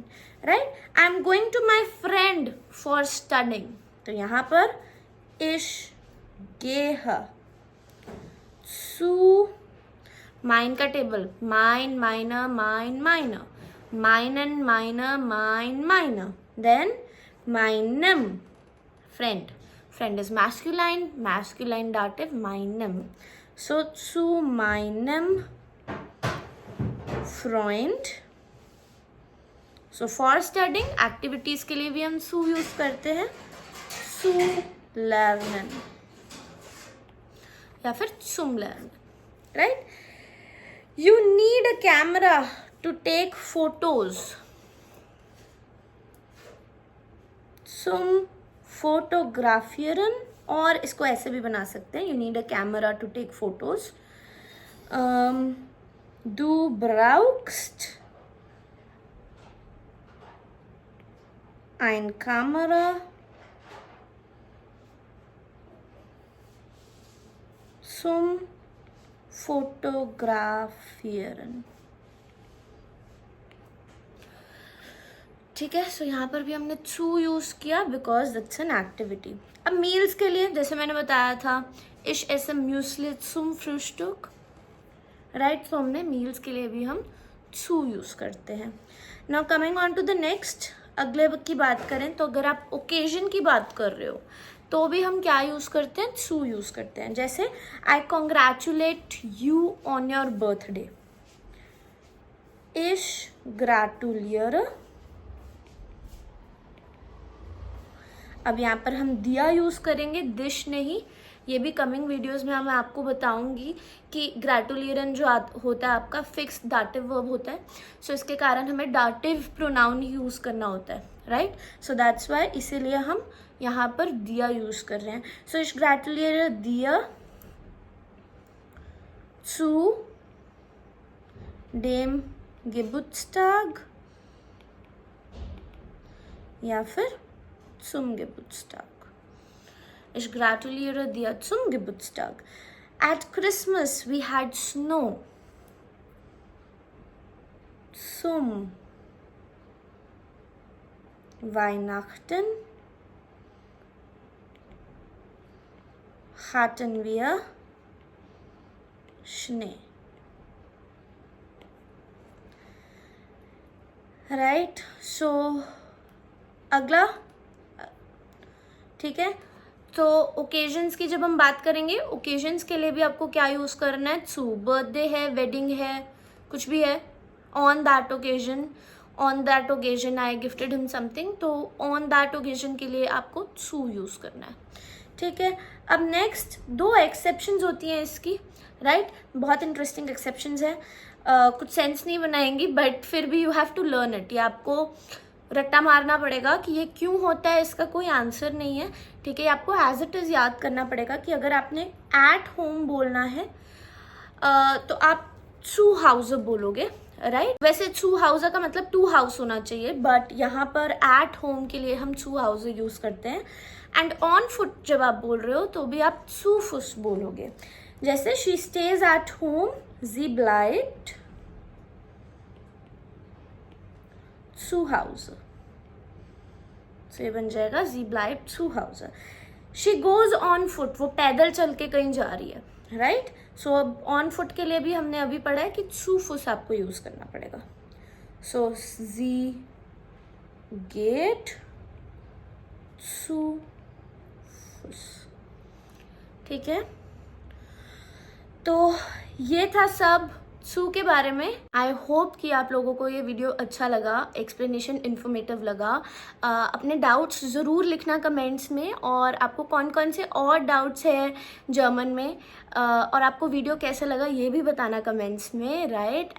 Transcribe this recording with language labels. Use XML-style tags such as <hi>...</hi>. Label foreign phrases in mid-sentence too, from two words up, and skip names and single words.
<en>Right? I'm going to my friend for studying.</en> <hi>तो यहाँ पर</hi> <de>ich gehe zu mein</de> <hi>का टेबल</hi> <de>mein, meine, mein, meine, meinen, meine, meine, then meinem friend. Friend is masculine dative meinem. So zu meinem Freund.</de> <en>So for studying activities</en> <hi>के लिए भी हम zu यूज करते हैं,</hi> <de>zu lernen</de> <hi>या फिर</hi> <de>zum lernen.</de> <en>Right? You need a camera to take photos.</en> <de>Zum fotografieren,</de> <hi>और इसको ऐसे भी बना सकते हैं,</hi> <en>you need a camera to take photos.</en> <de>Du brauchst ein Kamera zum Fotografieren.</de> <hi>ठीक है. सो यहाँ पर भी हमने zu यूज किया</hi> <en>because it's an activity.</en> <hi>अब मील्स के लिए जैसे मैंने बताया था,</hi> <de>ich esse Müsli zum Frühstück.</de> <hi>राइट. तो हमने मील्स के लिए भी हम zu यूज करते हैं.</hi> <en>now coming on to the next.</en> <hi>अगले की बात करें तो अगर आप ओकेजन की बात कर रहे हो तो भी हम क्या यूज़ करते हैं? zu यूज़ करते हैं.</hi> <en>जैसे I congratulate you on your birthday.</en> <de>ich gratuliere.</de> <hi>अब यहाँ पर हम दिया यूज़ करेंगे, दिश नहीं. ये भी</hi> <en>coming videos</en> <hi>में मैं आपको बताऊंगी कि ग्रेटुलियरन जो होता है आपका</hi> <en>fixed dative verb</en> <hi>होता है. सो इसके कारण हमें</hi> <en>dative pronoun</en> <hi>ही यूज़ करना होता है. राइट.</hi> <en>so that's why</en> <hi>इसीलिए हम यहाँ पर दिया यूज़ कर रहे हैं.</hi> <de>सो ich gratuliere dir zu dem Geburtstag</de> <hi>या फिर</hi> <de>zum Geburtstag. Ich gratuliere dir zum Geburtstag.</de> <en>At Christmas we had snow.</en> <de>Zum Weihnachten hatten wir Schnee.</de> <hi>Right? So अगला. ठीक है. तो ओकेजन्स की जब हम बात करेंगे, ओकेजन्स के लिए भी आपको क्या यूज़ करना है? zu. बर्थडे है, वेडिंग है, कुछ भी है,</hi> <en>on that occasion I gifted him something.</en> <hi>तो</hi> <en>on that occasion</en> <hi>के लिए आपको zu यूज़ करना है. ठीक है. अब नेक्स्ट 2 एक्सेप्शंस होती हैं इसकी. राइट. बहुत</hi> <en>interesting exceptions</en> <hi>है. कुछ सेंस नहीं बनाएंगी बट फिर भी</hi> <en>you have to learn it.</en> <hi>ये आपको रट्टा मारना पड़ेगा कि ये क्यों होता है, इसका कोई आंसर नहीं है. ठीक है. आपको</hi> <en>as it is</en> <hi>याद करना पड़ेगा कि अगर आपने</hi> <en>at home</en> <hi>बोलना है तो आप</hi> <de>zu Hause</de> <hi>बोलोगे. राइट. वैसे</hi> <de>zu Hause</de> <hi>का मतलब</hi> <en>to house</en> <hi>होना चाहिए बट यहाँ पर</hi> <en>at home</en> <hi>के लिए हम</hi> <de>zu Hause</de> <hi>यूज़ करते हैं.</hi> <en>and on foot</en> <hi>जब आप बोल रहे हो तो भी आप</hi> <de>zu Fuß</de> <hi>बोलोगे. जैसे</hi> <en>she stays at home,</en> <de>sie bleibt zu Hause.</de> <hi>तो ये बन जाएगा</hi> <de>sie bleibt zu Hause.</de> <en>She goes on foot.</en> <hi>वो पैदल चल के कहीं जा रही है. राइट. सो अब</hi> <en>on foot</en> <hi>के लिए भी हमने अभी पढ़ा है कि</hi> <de>zu Fuß</de> <hi>आपको यूज करना पड़ेगा.</hi> <de>सो sie geht zu Fuß.</de> <hi>ठीक है. तो ये था सब सू के बारे में।</hi> <en>I hope</en> <hi>कि आप लोगों को ये वीडियो अच्छा लगा,</hi> <en>explanation informative</en> <hi>लगा। अपने डाउट्स ज़रूर लिखना कमेंट्स में, और आपको कौन कौन से और डाउट्स है जर्मन में, और आपको वीडियो कैसा लगा ये भी बताना कमेंट्स में, राइट।</hi>